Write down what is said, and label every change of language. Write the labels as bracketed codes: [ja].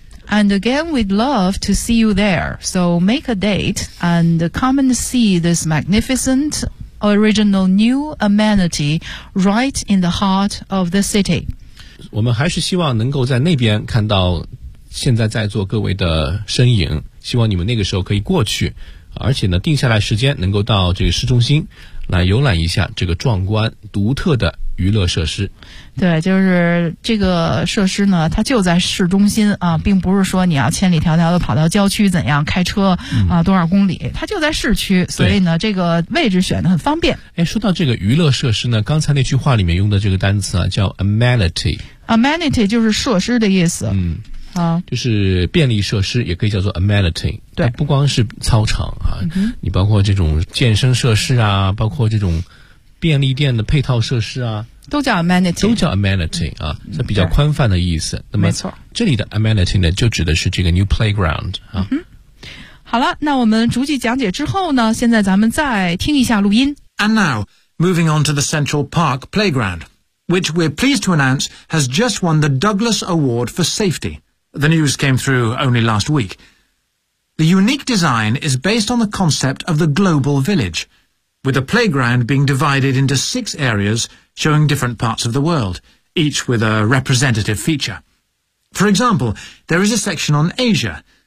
[en] And again, we'd love to see you there. So make a date and come and see this magnificent original new amenity right in the heart of the city. [zh] 我们还是希望能够在那边看到现在在座各位的身影，希望你们那个时候可以过去。而且呢定下来时间能够到这个市中心来游览一下这个壮观独特的娱乐设施。对，就是这个设施呢它就在市中心啊，并不是说你要千里迢迢的跑到郊区怎样开车啊多少公里，它就在市区，所以呢这个位置选得很方便。哎，说到这个娱乐设施呢，刚才那句话里面用的这个单词啊叫 amenity。 amenity 就是设施的意思。就是便利设施也可以叫做 amenity。对，不光是操场啊，你包括这种健身设施啊，包括这种便利店的配套设施啊，都叫 amenity，都叫 amenity 啊，这比较宽泛的意思。那么没错，这里的 amenity 呢就指的是这个 [en] new playground [zh] 啊。好了，那我们逐句讲解之后呢，现在咱们再听一下录音。 [en] And now moving on to the Central Park Playground， which we're pleased to announce has just won the Douglas Award for Safety。 The news came through only last week. The unique design is based on the concept of the global village, with a playground being divided into 6 areas showing different parts of the world, each with a representative feature. For example, there is a section on Asia,